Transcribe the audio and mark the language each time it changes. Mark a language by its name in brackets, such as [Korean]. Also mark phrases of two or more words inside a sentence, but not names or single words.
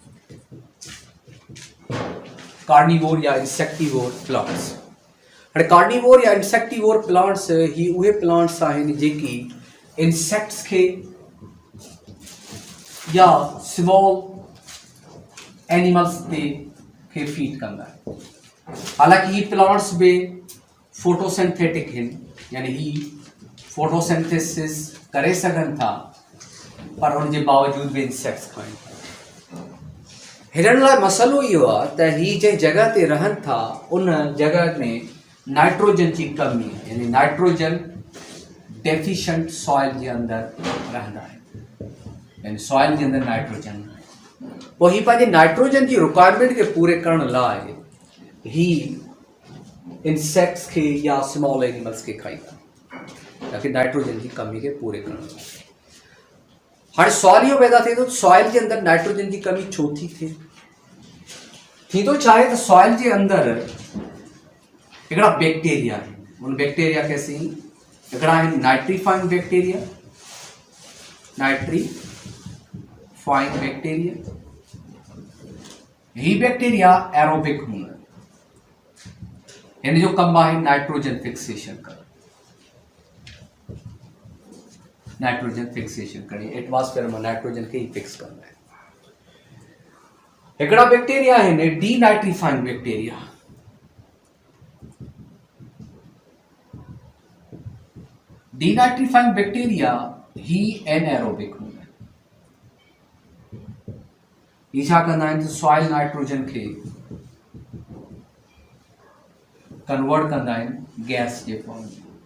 [Sindhi] कार्निवोर या [English] insectivore plants. [Sindhi] हाणे कार्निवोर या [English] insectivore plants [Sindhi] ही उहे प्लांट्स आहिनि जेकी इंसेक्ट्स खे या [English] small animals [Sindhi] ते खे फीड कंदा आहिनि। हालांकि ही प्लांट्स भी फोटोसिंथेटिक आहिनि, यानी ही फोटोसिंथेसिस करे सघनि था, पर [Urdu] ان کے باوجود بھی [Sindhi] इंसेक्ट्स खाइनि था। हिननि लाइ मसइलो इहो आहे त ही जंहिं जॻह ते रहनि था उन जॻह में नाइट्रोजन जी कमी आहे, यानी [English] nitrogen deficient soil [Sindhi] जे अंदरि रहंदा आहिनि, यानी सॉइल जे अंदरि नाइट्रोजन। पोइ ही पंहिंजे नाइट्रोजन जी रिक्वायरमेंट खे पूरे करण लाइ ही इंसेक्ट्स के या [English] small animals [Sindhi] के खाईंदा। ताकि नाइट्रोजन [Urdu] کی کمی کے [Sindhi] पूरे करण लाइ। हाणे सवाल इहो पैदा थिए थो सॉइल जे अंदरि नाइट्रोजन जी कमी छो थी थिए। थींदो छा आहे त सॉइल जे अंदरि हिकिड़ा बैक्टीरिया आहिनि। उन बैक्टीरिया खे असीं हिकिड़ा आहिनि [English] nitrifying bacteria, nitrifying bacteria. [Sindhi] ही [English] bacteria aerobic [Sindhi] हूंदा आहिनि। हिन जो कमु आहे [English] nitrogen fixation [Sindhi] करणु, [English] nitrogen fixation [Sindhi] करणी, एटमॉस्फेयर में नाइट्रोजन खे ही फिक्स कंदा आहिनि। हिकिड़ा बैक्टीरिया आहिनि [English] de nitrifying bacteria. de nitrifying bacteria [Sindhi] ही एनएरोबिक हूंदा आहिनि। ही छा कंदा आहिनि त [English] soil nitrogen [Sindhi] खे कन्वर्ट कंदा आहिनि गैस जे फॉर्म में।